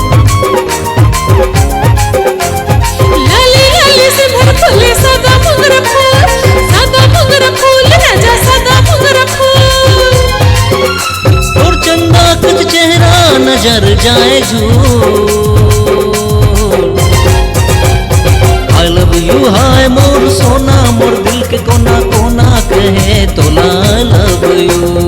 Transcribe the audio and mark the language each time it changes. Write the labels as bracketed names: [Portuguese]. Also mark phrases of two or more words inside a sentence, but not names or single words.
[Chhattisgarhi] लाली लाली से भर फूले सादा मोगरा फूल, सादा मोगरा फूल राजा सादा मोगरा फूल. और चंदा कच चेहरा नजर जाए झूल. [English] I love you. [Chhattisgarhi] हाय मोर सोना, मोर दिल के कोना कोना कहे तोला [English] I love you.